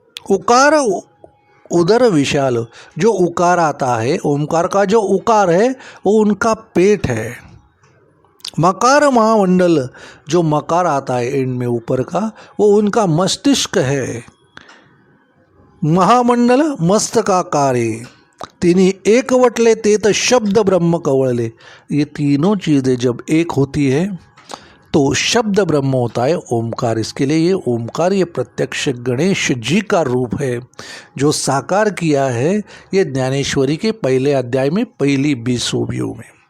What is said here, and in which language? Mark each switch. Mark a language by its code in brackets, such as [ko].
[mr] उकार उदर विशाल, [hi] जो उकार आता है, ओमकार का जो उकार है वो उनका पेट है। [mr] मकार महामंडल, [hi] जो मकार आता है एंड में ऊपर का, वो उनका मस्तिष्क है। [mr] महामंडल मस्तकाकारे, तिन्ही एकवटले तेत शब्द ब्रह्म कवळले। [hi] ये तीनों चीज़ें जब एक होती है तो शब्द ब्रह्म होता है ओमकार। इसके लिए ये ओमकार ये प्रत्यक्ष गणेश जी का रूप है जो साकार किया है ये ज्ञानेश्वरी के पहले अध्याय में पहली 20 शोभियों में।